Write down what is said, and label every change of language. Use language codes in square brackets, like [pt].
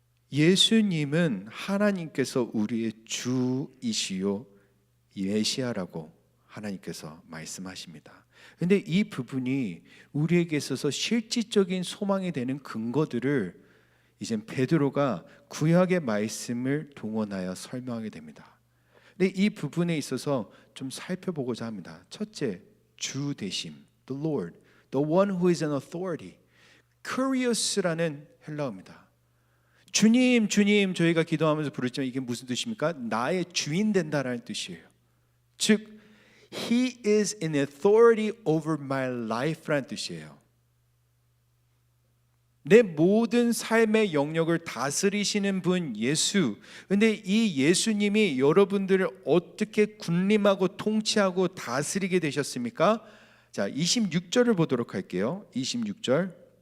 [ko] 예수님은 하나님께서 우리의 주이시요 메시아라고 하나님께서 말씀하십니다. 그런데 이 부분이 우리에게 있어서 실질적인 소망이 되는 근거들을 이제 베드로가 구약의 말씀을 동원하여 설명하게 됩니다. 근데 이 부분에 있어서 좀 살펴보고자 합니다. 첫째, 주 대심, [en] the Lord, the one who is an authority. [ko] Kyrios라는 헬라어입니다. 주님, 주님 저희가 기도하면서 부르지만 이게 무슨 뜻입니까? 나의 주인 된다라는 뜻이에요. 즉 [en] He is in authority over my life라는 [ko] 뜻이에요. 내 모든 삶의 영역을 다스리시는 분 예수. 근데 이 예수님이 여러분들을 어떻게 군림하고 통치하고 다스리게 되셨습니까? 자, 26절을 보도록 할게요. 26절.